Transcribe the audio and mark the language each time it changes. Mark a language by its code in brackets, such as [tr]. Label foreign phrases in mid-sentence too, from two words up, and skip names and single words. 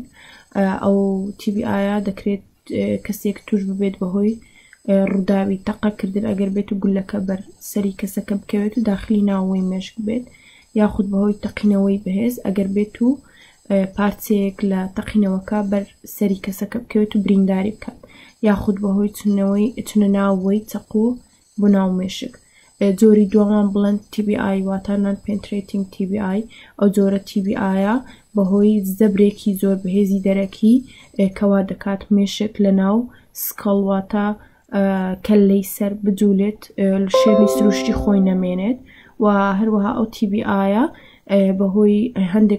[ckb] ئەو TBI-ە دەکرێت کەسێک توش ببێت بەهۆی ڕووداوی تەقەکردن ئەگەر بێت و گولەکە بەر سەری کەسەکە بکەوێت و داخلی ناوەوەی مێشک بێت یاخود بەهۆی تەقینەوەی بەهێز ئەگەر بێت و پارچەیەک لە تەقینەوەکە بەر سەری کەسەکە بکەوێت و برینداری بکات یاخود بەهۆی چونە ناوەوەی چەقو بۆ ناو مێشک. جۆری دووەمان بڵند TBI واتە [en] non-penetrating TBI [ckb] ئەو جۆرە TBI-ە بەهۆی زەبرێکی زۆر بەهێزی دەرەکی کەوا دەکات مێشک لە ناو سکەڵ واتە کەلەی سەر بجوولێت شوێنی سروشتی خۆی نەمێنێت و هەروەها ئەو TBI-ە بەهۆی هەندێک